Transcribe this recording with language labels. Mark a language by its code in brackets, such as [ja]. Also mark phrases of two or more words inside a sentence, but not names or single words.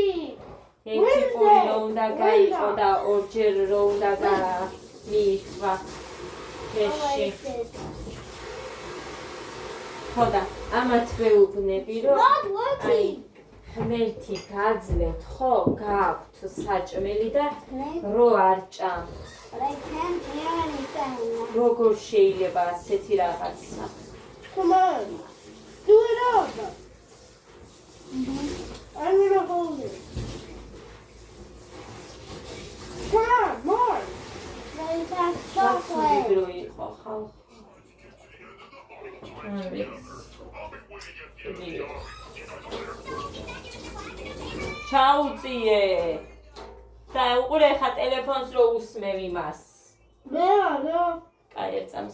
[ka] ერთი პური რო უნდა გაიყო და ორჯერ რო უნდა მიიხვა ფეში. ხო და ამათ ვეუბნები რომ აი ღმერთი გაძლევთ ხო გაქვთ საჭმელი და რო არ ჭამთ. [en] But I can't hear anything. [ka] როგორ შეიძლება ასეთი რაღაცა? [en] Come on. Do it up. I'm gonna hold it. Come on, more. They got chocolate. chocolate. [ka] ჩაუწიე და უყურე ხა ტელეფონს რო უსმევ იმას. მე არა. კაი ერთ წამს